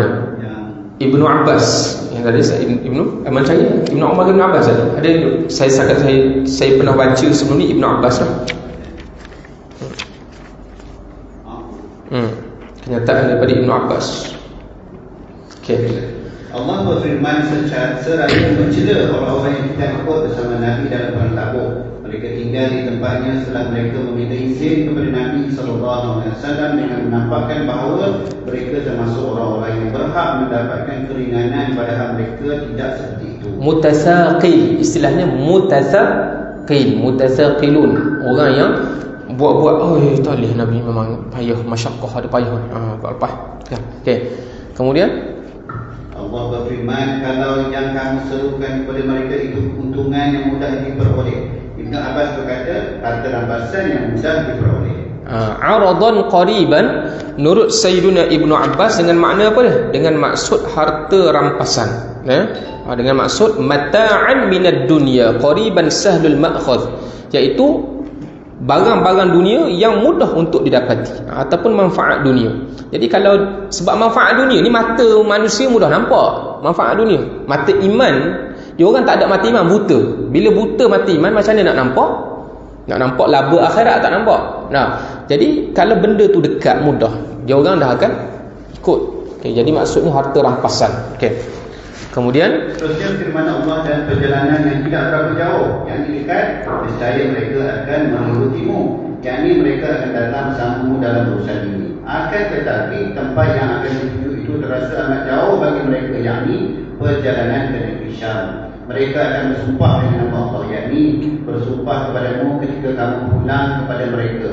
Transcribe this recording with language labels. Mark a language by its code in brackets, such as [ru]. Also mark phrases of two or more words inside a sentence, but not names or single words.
[ms] Ibnu Abbas. Yang tadi saya Ibnu Amal saya Ibnu Umar bin Abbas ada saya pernah baca sebelum ni Ibnu Abbas lah. Kenyataan daripada Ibnu Abbas. Okey. Allah berfirman seraya mencela orang-orang yang tidak ikut bersama Nabi dalam perang Tabuk. Mereka tinggal di tempatnya setelah mereka meminta izin kepada Nabi SAW dengan menampakkan bahawa mereka termasuk orang-orang yang berhak berhak mendapatkan keringanan padahal mereka tidak seperti itu. Mutasaqil, istilahnya mutasaqilun, orang yang buat-buat, tak boleh, Nabi memang payah, masyaqqah, ada payah. Kau lepas. Okey. Kemudian Allah berfirman, kalau yang kamu serukan kepada mereka itu keuntungan yang mudah diperoleh. Ibn Abbas berkata, harta rampasan yang mudah diperoleh. [ar] عرضا قريبا, [ms] menurut Sayyiduna Ibnu Abbas, dengan makna apa dia? Dengan maksud harta rampasan, dengan maksud [ar] متاعا من الدنيا قريبا سهل المأخذ, [ms] iaitu barang-barang dunia yang mudah untuk didapati, ataupun manfaat dunia. Jadi kalau sebab manfaat dunia ni, mata manusia mudah nampak manfaat dunia. Mata iman, dia orang tak ada mata iman, buta. Bila buta mata iman, macam mana nak nampak? Nak nampak laba akhirat tak nampak. Jadi kalau benda tu dekat, mudah, dia orang dah akan ikut. Jadi maksudnya harta rampasan. Kemudian terusnya firman Allah, dan perjalanan yang tidak berapa jauh, yang dekat, nescaya mereka akan mengikutimu, yakni mereka akan datang bersamamu dalam urusan ini. Akan tetapi tempat yang akan dituju itu terasa amat jauh bagi mereka, yakni perjalanan ke negeri Syam. Mereka akan bersumpah dengan nama Allah, yakni bersumpah kepadamu ketika kamu pulang kepada mereka.